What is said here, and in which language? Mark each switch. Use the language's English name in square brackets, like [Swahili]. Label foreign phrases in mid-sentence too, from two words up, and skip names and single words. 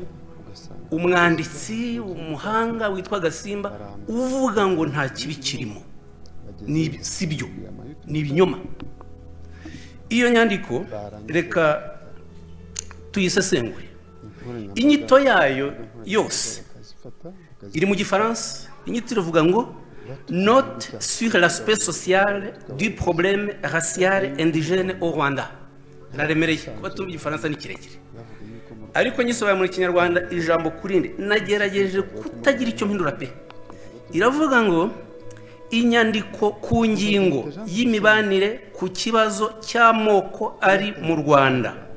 [Kinyarwanda] Umwanditsi umuhanga witwa Gasimba uvuga ngo nta kibi kirimo, ni sibyo, ni ibinyoma. Iyo nyandiko reka tuyisesengure. Inyito yayo yose iri mu Gifaransa. Inyito iravuga ngo [French] note sur l'aspect social du problème racial indigène au Rwanda. [Kinyarwanda] Naremereye kuba tumva Igifaransa ni kirekire, ariko nyisobaye muri Kinyarwanda ijambo kurindi nagerageje kutagira icyo mpindura pe. Iravuga ngo inyandiko ku ngingo y'imibanire ku kibazo cy'amoko ari mu Rwanda.